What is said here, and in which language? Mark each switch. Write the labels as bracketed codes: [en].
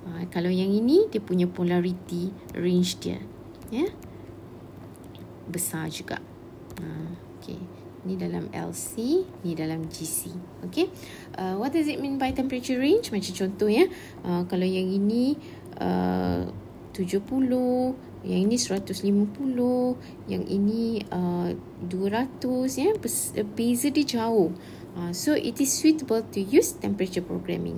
[ms] Kalau yang ini dia punya polarity range dia ya besar juga. Okay, ni dalam LC, ni dalam GC. [en] Okay, what does it mean by temperature range? [ms] Macam contoh ya, kalau yang ini 70, yang ini 150, yang ini 200 ya. Beza dia jauh. [en] So it is suitable to use temperature programming.